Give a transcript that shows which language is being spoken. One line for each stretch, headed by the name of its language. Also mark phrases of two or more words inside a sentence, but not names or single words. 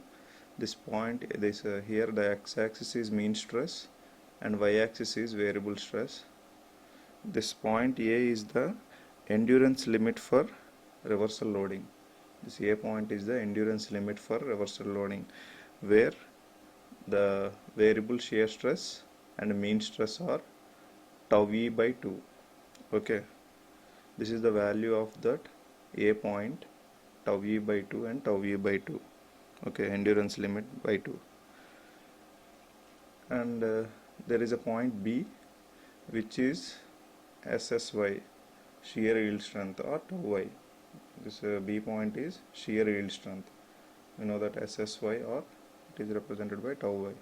English: This point, here the x-axis is mean stress and y-axis is variable stress. This point A is the endurance limit for reversal loading. This A point is the endurance limit for reversal loading, where the variable shear stress and mean stress are tau e by 2. Okay, this is the value of that A point, tau e by 2 and tau e by 2. Okay, endurance limit by 2. And there is a point B, which is SSY, shear yield strength, or tau y. This B point is shear yield strength. We know that SSY, or it is represented by tau y.